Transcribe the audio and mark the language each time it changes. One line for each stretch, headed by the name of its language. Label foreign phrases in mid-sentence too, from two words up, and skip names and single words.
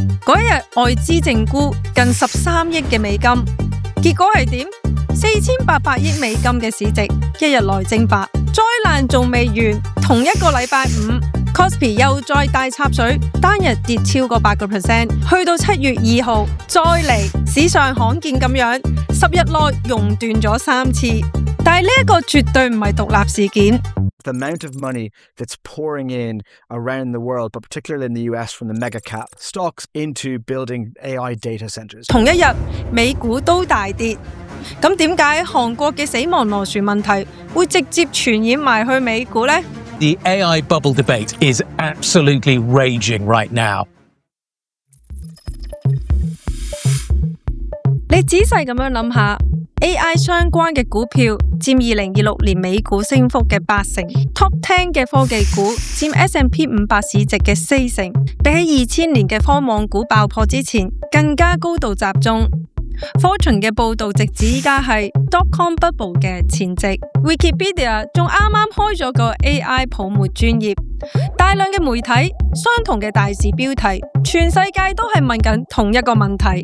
Cantonese: 嗰一日外資淨沽近13億嘅美金，結果係點？4800億美金嘅市值一日內蒸發，災難仲未完。同一個禮拜五 Kospi 又再大插水，單日跌超過8%，去到7月2號再嚟，史上罕見咁樣10日內熔斷咗3次。但係呢一個絕對唔係獨立事件。
English: The amount of money that's pouring in around the world, but particularly in the US from the mega cap stocks into building AI data centers.
Cantonese: 同一日美股都大跌，咁點解韓國嘅死亡螺旋問題會直接傳染埋去美股呢？
English: The AI bubble debate is absolutely raging right now.
Cantonese: 你仔細咁樣諗下 ，AI 相關嘅股票佔2026年美股升幅嘅80%， Top 10 嘅科技股佔 S&P 500市值嘅40%，比起2000年嘅科網股爆破之前更加高度集中。Fortune 嘅報道直指依家係
English: dotcom bubble
Cantonese: 嘅前夕 ，Wikipedia 仲啱啱開咗個 AI 泡沫專頁，大量嘅媒體相同嘅大字標題，全世界都係問緊同一個問題。